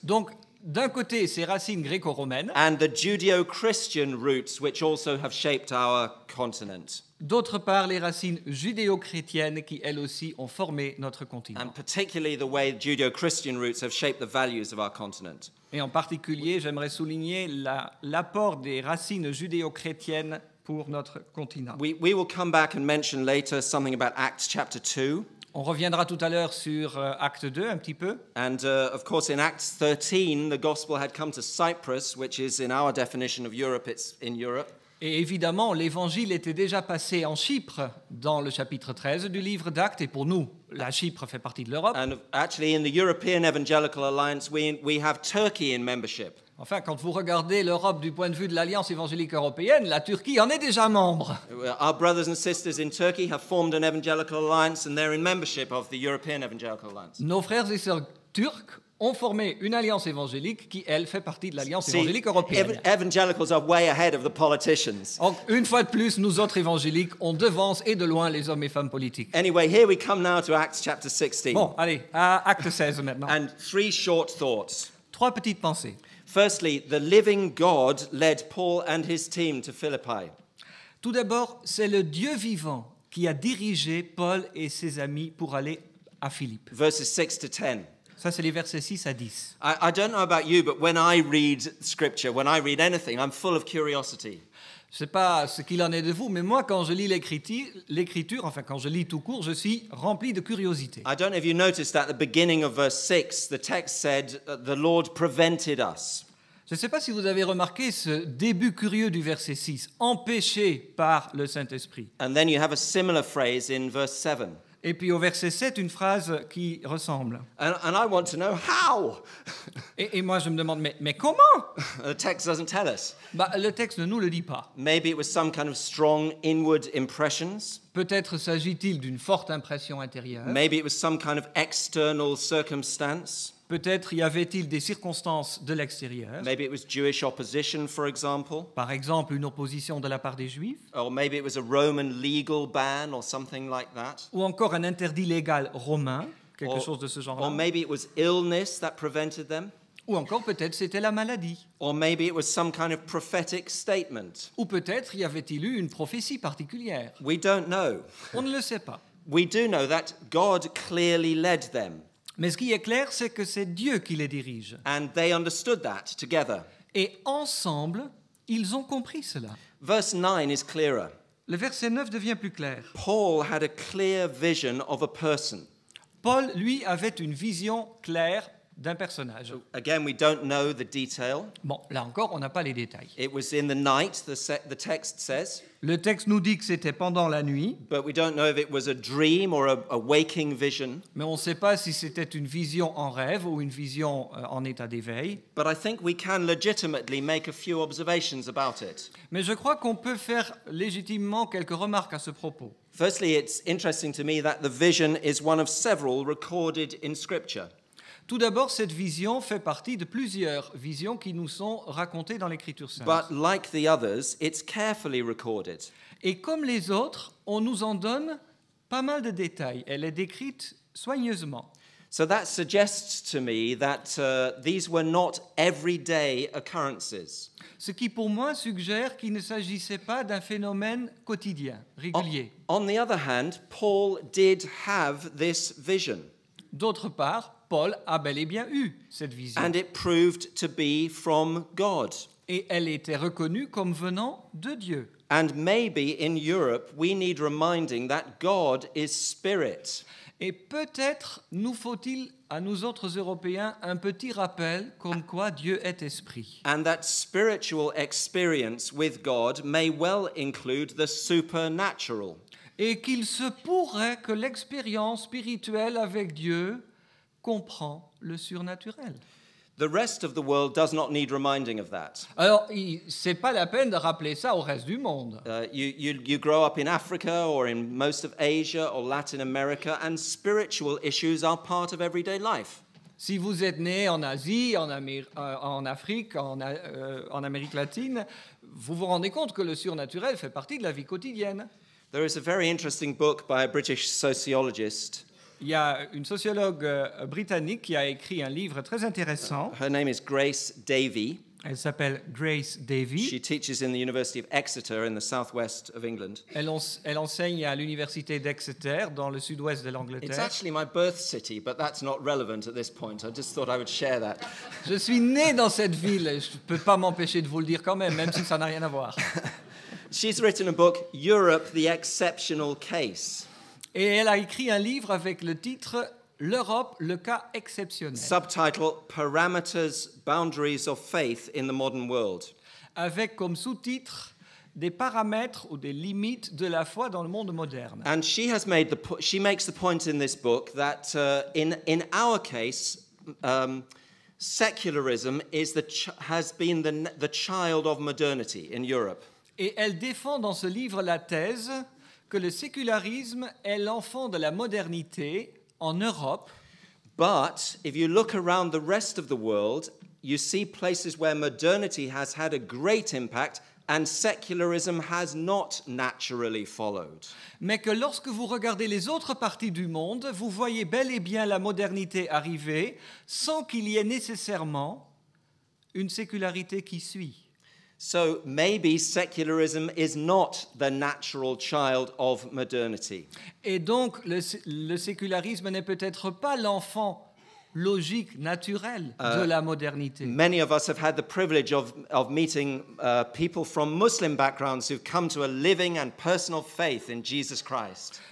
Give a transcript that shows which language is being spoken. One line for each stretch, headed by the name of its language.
French: Donc, d'un côté, ces racines gréco-romaines,
English: and the Judeo-Christian roots, which also have shaped our continent,
French: d'autre part, les racines judéo-chrétiennes qui, elles aussi, ont formé notre continent.
English: and particularly the way Judeo-Christian roots have shaped the values of our continent.
French: Et en particulier, j'aimerais souligner l'apport des racines judéo-chrétiennes pour notre continent.
English: We will come back and mention later something about Acts chapter 2.
French: On reviendra tout à l'heure sur Acte 2 un petit peu.
English: And of course, in Acts 13, the gospel had come to Cyprus, which is, in our definition of Europe, it's in Europe.
French: Et évidemment, l'évangile était déjà passé en Chypre dans le chapitre 13 du livre d'Actes. Et pour nous, la Chypre fait partie de l'Europe.
English: And actually, in the European Evangelical Alliance, we have Turkey in membership.
French: Enfin, quand vous regardez l'Europe du point de vue de l'Alliance évangélique européenne, la Turquie en est déjà membre.
English: Our brothers and sisters in Turkey have formed an evangelical alliance, and they're in membership of the European Evangelical Alliance.
French: Nos frères et sœurs turcs ont formé une alliance évangélique qui, elle, fait partie de l'Alliance
English: See,
French: évangélique européenne.
English: evangelicals are way ahead of the politicians.
French: Donc, une fois de plus, nous autres évangéliques, on devance et de loin les hommes et femmes politiques.
English: Anyway, here we come now to Acts chapter 16.
French: Bon, allez, à Acte 16 maintenant.
English: And 3 short thoughts.
French: 3 petites pensées.
English: Firstly, the living God led Paul and his team to Philippi.
French: Tout d'abord, c'est le Dieu vivant qui a dirigé Paul et ses amis pour aller à Philippe.
English: Verses 6 to 10.
French: Ça, c'est les versets 6 à 10.
English: I don't know about you, but when I read scripture, when I read anything, I'm full of curiosity.
French: Je ne sais pas ce qu'il en est de vous, mais moi, quand je lis l'écriture, enfin, quand je lis tout court, je suis rempli de curiosité.
English: I don't know if you noticed at the beginning of verse 6, the text said, the Lord prevented us.
French: Je ne sais pas si vous avez remarqué ce début curieux du verset 6, empêché par le Saint-Esprit.
English: And then you have a similar phrase in verse 7.
French: Et puis au verset 7, une phrase qui ressemble.
English: And I want to know how.
French: Et moi, je me demande, mais comment?
English: The text doesn't tell us.
French: Le texte ne nous le dit pas.
English: Maybe it was some kind of strong inward impressions.
French: Peut-être s'agit-il d'une forte impression intérieure.
English: Maybe it was some kind of external circumstance.
French: Peut-être y avait-il des circonstances de l'extérieur.
English: Maybe it was Jewish opposition, for example.
French: Par exemple, une opposition de la part des Juifs.
English: Or maybe it was a Roman legal ban or something like that.
French: Ou encore un interdit légal romain, quelque chose de ce
English: Or
French: genre-là.
English: maybe it was illness that prevented them.
French: Ou encore peut-être c'était la maladie.
English: Or maybe it was some kind of prophetic statement.
French: Ou peut-être y avait-il eu une prophétie particulière.
English: We don't know.
French: On ne le sait pas.
English: We do know that God clearly led them.
French: Mais ce qui est clair, c'est que c'est Dieu qui les dirige.
English: And they understood that together.
French: Et ensemble, ils ont compris cela.
English: Verse 9 is clearer.
French: Le verset 9 devient plus clair.
English: Paul had a clear vision of a person.
French: Paul, lui, avait une vision claire d'un personnage.
English: Again, we don't know the detail.
French: Bon, là encore, on n'a pas les détails.
English: It was in the night, the text says,
French: Le texte nous dit que c'était pendant la nuit,
English: but we don't know if it was a dream or a waking vision.
French: mais on ne sait pas si c'était une vision en rêve ou une vision en état d'éveil.
English: But I think we can legitimately make a few observations about it.
French: Mais je crois qu'on peut faire légitimement quelques remarques à ce propos.
English: Firstly, it's interesting to me that the vision is one of several recorded in Scripture.
French: Tout d'abord, cette vision fait partie de plusieurs visions qui nous sont racontées dans l'Écriture sainte.
English: But like the others, it's carefully recorded.
French: Et comme les autres, on nous en donne pas mal de détails. Elle est décrite soigneusement.
English: So that suggests to me that these were not everyday occurrences.
French: Ce qui pour moi suggère qu'il ne s'agissait pas d'un phénomène quotidien, régulier.
English: On the other hand, Paul did have this vision.
French: D'autre part, Paul a bel et bien eu cette vision.
English: And it proved to be from God.
French: Et elle était reconnue comme venant de Dieu.
English: And maybe in Europe, we need reminding that God is spirit.
French: Et peut-être nous faut-il, à nous autres Européens, un petit rappel comme quoi Dieu est esprit.
English: And that spiritual experience with God may well include the supernatural.
French: Et qu'il se pourrait que l'expérience spirituelle avec Dieu comprend le surnaturel.
English: The rest of the world does not need reminding of that.
French: Alors, c'est pas la peine de rappeler ça au reste du monde.
English: You grow up in Africa or in most of Asia or Latin America, and spiritual issues are part of everyday life.
French: Si vous êtes né en Asie, en Afrique, en Amérique latine, vous vous rendez compte que le surnaturel fait partie de la vie quotidienne.
English: There is a very interesting book by a British sociologist.
French: Il y a une sociologue britannique qui a écrit un livre très intéressant.
English: Her name is Grace Davey.
French: Elle s'appelle Grace Davey.
English: She teaches in the University of Exeter in the southwest of England.
French: Elle enseigne à l'université d'Exeter dans le sud-ouest de
English: It's
French: l'Angleterre.
English: actually my birth city, but that's not relevant at this point. I just thought I would share that.
French: Je suis né dans cette ville, et je ne peux pas m'empêcher de vous le dire quand même si ça n'a rien à voir.
English: She's written a book, Europe, the Exceptional Case.
French: Et elle a écrit un livre avec le titre « L'Europe, le cas exceptionnel »,
English: subtitle Parameters, Boundaries of Faith in the Modern World.
French: avec comme sous-titre « Des paramètres ou des limites de la foi dans le monde moderne ».
English: And she makes the point in this book that in our case, secularism has been the child of modernity in Europe.
French: Et elle défend dans ce livre la thèse que le sécularisme est l'enfant de la modernité en Europe,
English: But if you look around the rest of the world, you see places where modernity has had a great impact and secularism has not naturally followed.
French: mais que lorsque vous regardez les autres parties du monde, vous voyez bel et bien la modernité arriver sans qu'il y ait nécessairement une sécularité qui suit.
English: So maybe secularism is not the natural child of modernity.
French: Et donc le sécularisme n'est peut-être pas l'enfant logique, naturel de la modernité.
English: Many of us have had the privilege of meeting people from Muslim backgrounds who've come to a living and personal faith in Jesus Christ.